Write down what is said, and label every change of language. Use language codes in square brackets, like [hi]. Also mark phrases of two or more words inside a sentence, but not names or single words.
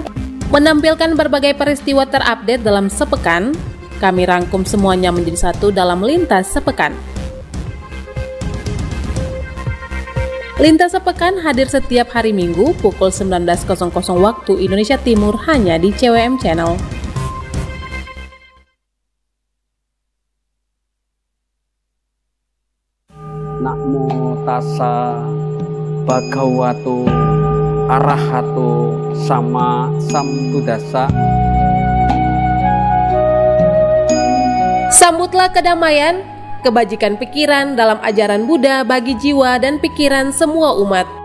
[id] Menampilkan berbagai peristiwa terupdate dalam sepekan, kami rangkum semuanya menjadi satu dalam Lintas Sepekan. Lintas Sepekan hadir setiap hari Minggu pukul 19.00 waktu Indonesia Timur hanya di CWM Channel. [pi] Namo tassa bhagavato arahato sama sambuddhassa. [id] Sambutlah kedamaian, kebajikan pikiran dalam ajaran Buddha bagi jiwa dan pikiran semua umat.